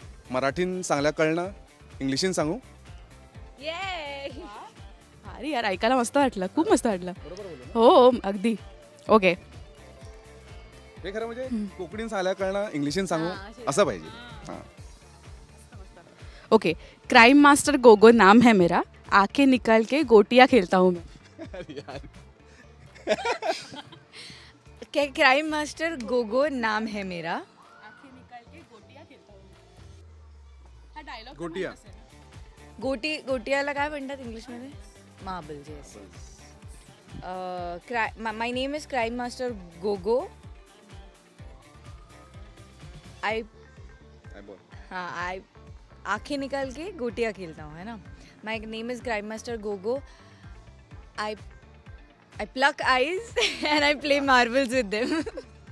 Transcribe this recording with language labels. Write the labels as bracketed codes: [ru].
[gom] मराठीन चांगल्या कळणं इंग्लिशीन सांगू. [mr] अरे यार ऐकायला मस्त वाटलं. खूप मस्त वाटलं. हो अगदी. ओके, हे खरं म्हणजे [gom] कोकणीन चांगल्या कळणं इंग्लिशीन सांगू [mr] असं पाहिजे. [hi] ओके. क्राइम मास्टर गोगो नाम है मेरा. आंखें निकाल के गोटियां खेलता हूँ मैं. क्राइम मास्टर गोगो नाम है मेरा. आंखें निकाल के गोटियां खेलता हूँ. [mr] हा डायलॉग [hi] गोटिया. [mr] गोटियाला काय म्हणतात इंग्लिशमध्ये? [en] Marbles. Yes. My name is crime master Gogo. [hi] आई हाँ आंखें निकाल के गोटियाँ खेलता हूँ, है ना. [en] My name is crime master Gogo. I pluck eyes and I play marbles with them.